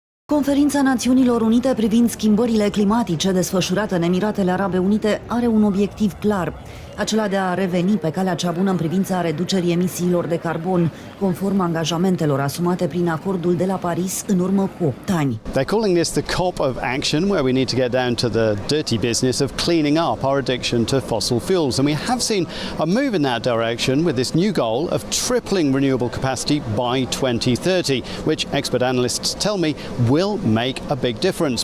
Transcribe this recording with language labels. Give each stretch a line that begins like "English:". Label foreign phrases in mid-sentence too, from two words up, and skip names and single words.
Romanian: Conferința Națiunilor Unite privind schimbările climatice desfășurată în Emiratele Arabe Unite are un obiectiv clar, acela de a reveni pe calea cea bună în privința reducerii emisiilor de carbon, conform angajamentelor asumate prin acordul de la Paris în urmă cu 8 ani.
English: They're calling this the COP of action, where we need to get down to the dirty business of cleaning up our addiction to fossil fuels. And we have seen a move in that direction with this new goal of tripling renewable capacity by 2030, which expert analysts tell me will make a big difference.